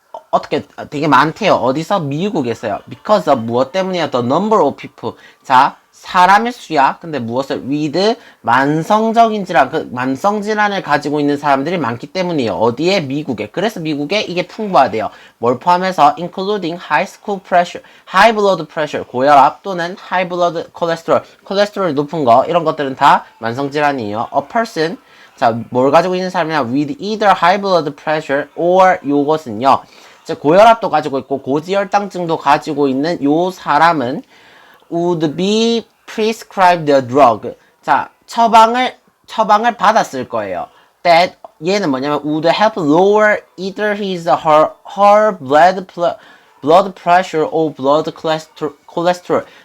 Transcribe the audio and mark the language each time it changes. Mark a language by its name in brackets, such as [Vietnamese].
[Korean] 어떻게, 되게 많대요. 어디서? 미국에서요. [English] because of, [Korean] 무엇 때문이야? [English] the number of people. [Korean] 자, 사람의 수야. 근데 무엇을? with, 만성적인 질환, 그 만성질환을 가지고 있는 사람들이 많기 때문이에요. 어디에? 미국에. 그래서 미국에 이게 풍부하대요. 뭘 포함해서? [English] including high school pressure, high blood pressure, [Korean] 고혈압 또는 [English] high blood cholesterol, [Korean] 콜레스테롤이 높은 거, 이런 것들은 다 만성질환이에요. [English] a person, [Korean] 자, 뭘 가지고 있는 사람이냐? [English] with either high blood pressure or [Korean] 요것은요, 즉 고혈압도 가지고 있고 고지혈당증도 가지고 있는 요 사람은 [English] would be prescribed a drug. [Korean] 자, 처방을 받았을 거예요. [English] that, [Korean] 얘는 뭐냐면 [English] would help lower either his or her blood pressure or blood cholesterol.